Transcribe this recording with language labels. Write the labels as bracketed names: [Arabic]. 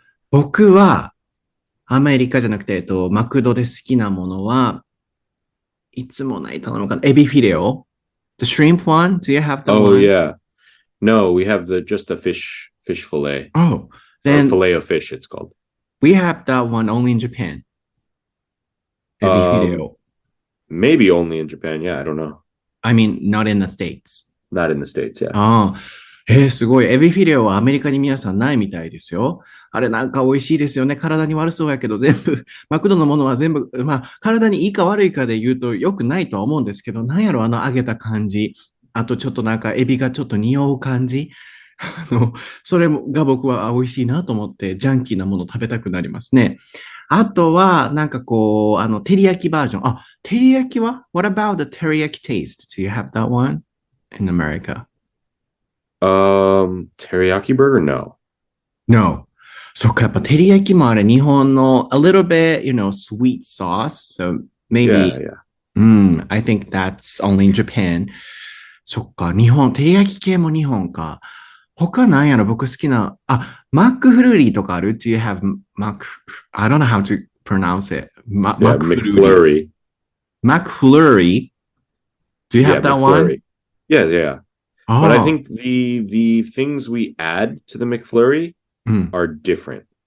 [Japanese] 僕は、アメリカじゃなくて、マクドで好きなものは、いつもない頼むかな。エビフィレオ。 [English] The shrimp one? Do you have that one? Oh, yeah. No, we have just the fish fillet. Oh, then... Or fillet of fish, it's called. We have that one only in Japan. Ebi fideo. Maybe only in Japan, yeah, I don't know. I mean, not in the States. Not in the States, yeah. [Japanese] すごい。エビフィレオはアメリカに皆さんないみたいですよ。あれなんか美味しいですよね。体に悪そうやけど、全部、マクドのものは全部、体にいいか悪いかで言うと良くないとは思うんですけど、なんやろ、揚げた感じ。あとちょっとなんかエビがちょっと匂う感じ。それが僕は美味しいなと思って、ジャンキーなもの食べたくなりますね。あとは、なんか照り焼きバージョン。照り焼きは ? [English] What about the teriyaki taste? Do you have that one in America? Teriyaki burger? No. [Japanese] そっか、やっぱ照り焼きもあれ、日本の [English] a little bit, sweet sauce. So maybe, I think that's only in Japan. [Japanese] そっか、照り焼き系も日本か。他なんやろ、僕好きな、マックフルーリーとかある？ [English] Do you have I don't know how to pronounce it. McFlurry. McFlurry? Do you have that one? Yeah. But I think the things we add to the McFlurry are different.